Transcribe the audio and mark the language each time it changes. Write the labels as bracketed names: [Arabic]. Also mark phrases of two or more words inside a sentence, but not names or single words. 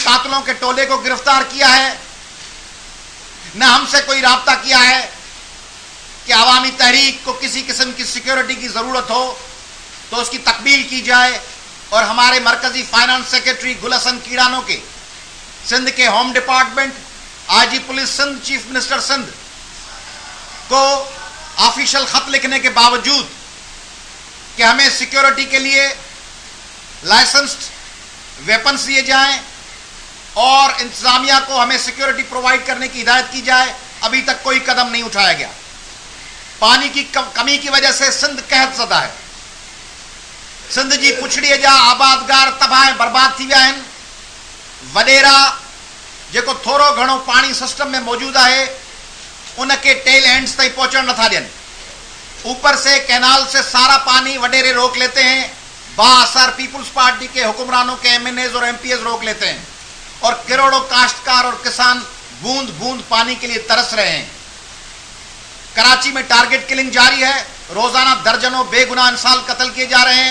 [Urdu] قاتلوں کے ٹولے کو گرفتار کیا ہے، نہ ہم سے کوئی رابطہ کیا ہے کہ عوامی تحریک کو کسی قسم کی سیکیورٹی کی ضرورت ہو تو اس کی تکمیل کی جائے اور ہمارے مرکزی [English] finance secretary [Urdu] گل حسن کیڑانو کے، سندھ کے [English] home department, IG police [Urdu] سندھ, [English] chief minister [Urdu] سندھ کو آفیشل خط لکھنے کے باوجود کہ ہمیں سیکیورٹی کے لیے [English] licensed weapons [Urdu] دیے جائیں اور انتظامیہ کو ہمیں سیکیورٹی پرووائیڈ کرنے کی ہدایت کی جائے، ابھی تک کوئی قدم نہیں اٹھایا گیا. پانی کی کمی کی وجہ سے سندھ قحط زدہ ہے. [Sindhi] सिंध जी पुछड़ीअ जा आबादगार तबाह बर्बाद थी विया आहिनि। वडेरा जेको थोरो घणो पानी सिस्टम में मौजूद है उनके [English] tail ends [Sindhi] तक पहुंचण नथा ॾियनि। [Urdu] اوپر سے کینال سے سارا پانی وڈیرے روک لیتے ہیں، بااثر پیپلز پارٹی کے حکمرانوں کے ایم این ایز اور ایم پی ایز روک لیتے ہیں اور کروڑوں کاشتکار اور کسان بوند بوند پانی کے لیے ترس رہے ہیں. کراچی میں [English] target killing [Urdu] جاری ہے، روزانہ درجنوں بے گناہ انسان قتل کیے جا رہے ہیں.